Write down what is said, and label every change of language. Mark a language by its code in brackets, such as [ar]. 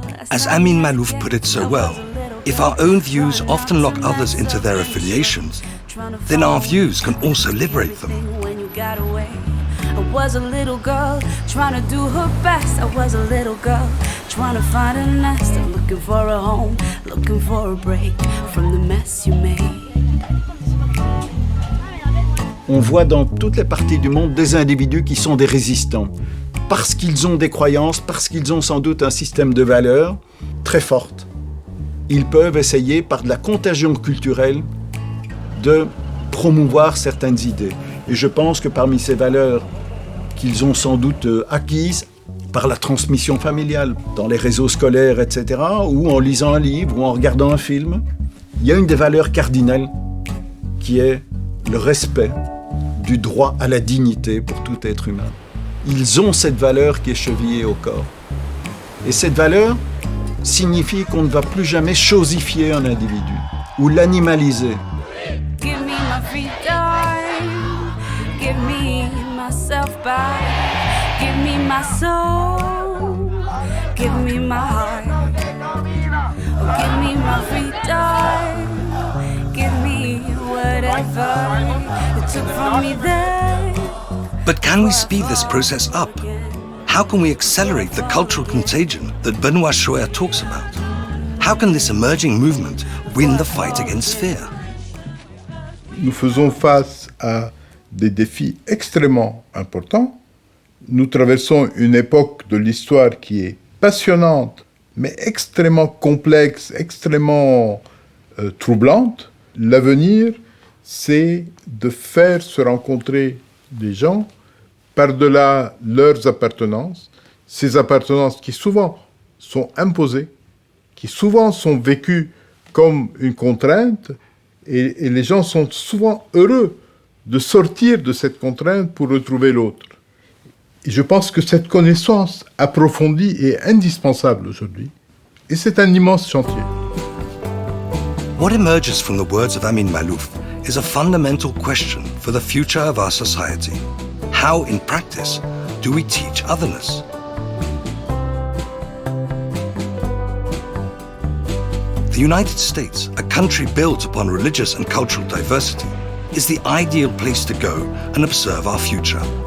[en] As Amin Malouf put it so well, if our own views often lock others into their affiliations, then our views can also liberate them. Got away. I was a little girl trying to do her best. I was a little girl trying to find a nest. I'm looking for a home, looking for a break from the mess you made. [fr] On voit dans toutes les parties du monde des individus qui sont des résistants. Parce qu'ils ont des croyances, parce qu'ils ont sans doute un système de valeurs très fortes. Ils peuvent essayer, par de la contagion culturelle, de promouvoir certaines idées. Et je pense que parmi ces valeurs qu'ils ont sans doute acquises par la transmission familiale, dans les réseaux scolaires, etc., ou en lisant un livre, ou en regardant un film, il y a une des valeurs cardinales qui est le respect du droit à la dignité pour tout être humain. Ils ont cette valeur qui est chevillée au corps. Et cette valeur signifie qu'on ne va plus jamais chosifier un individu ou l'animaliser. [en] Give me my freedom, give me myself back, give me my soul, give me my heart, oh, give me my freedom, give me whatever it took from me there. But can we speed this process up? How can we accelerate the cultural contagion that Benoît Choer talks about? How can this emerging movement win the fight against fear? [fr] Nous faisons face à des défis extrêmement importants. Nous traversons une époque de l'histoire qui est passionnante, mais extrêmement complexe, extrêmement troublante. L'avenir, c'est de faire se rencontrer des gens par-delà leurs appartenances, ces appartenances qui souvent sont imposées, qui souvent sont vécues comme une contrainte, et les gens sont souvent heureux de sortir de cette contrainte pour retrouver l'autre. Et je pense que cette connaissance approfondie est indispensable aujourd'hui, et c'est un immense chantier. [en] What emerges from the words of Amin Malouf is a fundamental question for the future of our society. How, in practice, do we teach otherness? The United States, a country built upon religious and cultural diversity, is the ideal place to go and observe our future.